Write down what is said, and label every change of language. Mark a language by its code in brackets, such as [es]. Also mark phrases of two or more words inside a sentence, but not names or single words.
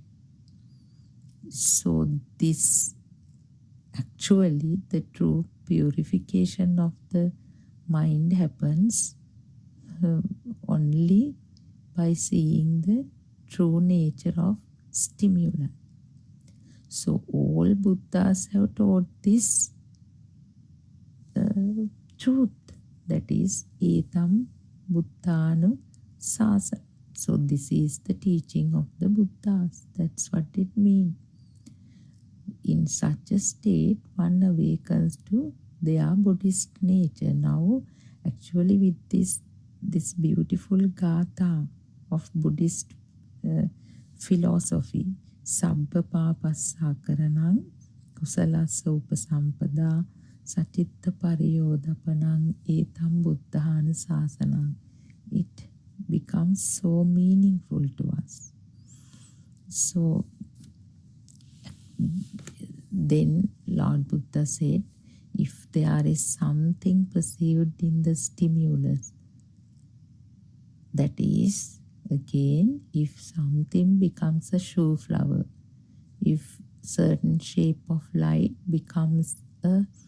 [en] So this actually the true purification of the mind happens only by seeing the true nature of stimuli. So all Buddhas have taught this truth, that is [pi] etam buddhanu sasa. [en] So this is the teaching of the Buddhas. That's what it means. In such a state, one awakens to their Buddhist nature. Now, actually with this beautiful gatha of Buddhist philosophy, [pi] Sabba Papassa Karanang Kusalassa Upasampada Satitta Pariyodhapanang Etam Buddhana Sasanang, [en] it becomes so meaningful to us. So then Lord Buddha said, if there is something perceived in the stimulus, that is, again, if something becomes a shoe flower, if certain shape of light becomes a